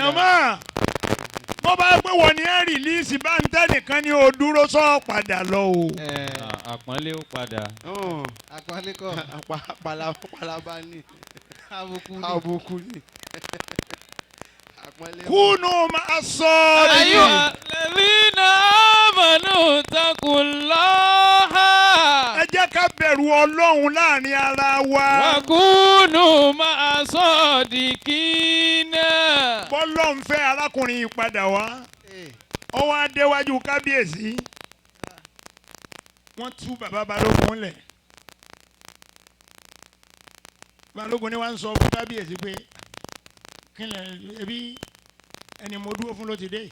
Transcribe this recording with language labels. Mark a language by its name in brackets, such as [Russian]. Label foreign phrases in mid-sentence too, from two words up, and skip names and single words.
[Yoruba] jàmá bó bá gbé wọ ní ẹ rìlíìsì bá ń tẹ́nìkan ní o dúró sọ padà lọ o. àpọ́nlé ó padà. àpọ́nlé kọ́. palaba ni. àbùkù ni. àbùkù ni. kúnú máa sọ. [Arabic] أيها الذين آمنوا اتقوا الله [Yoruba] ẹ jẹ́ ká bẹ̀rù ọlọ́run láàrin ara wa. [Arabic] وكونوا مع الصادقين. [Yoruba] bọ́lọ́run fẹ́ arákùnrin yìí padà wá. ó wá déwájú kábíyèsí. wọ́n tú bàbá balógun lẹ̀. balógun ni wọ́n ń sọ fún kábíyèsí pé kí ni ebi ẹni mo dúró fún ló ti dé yìí.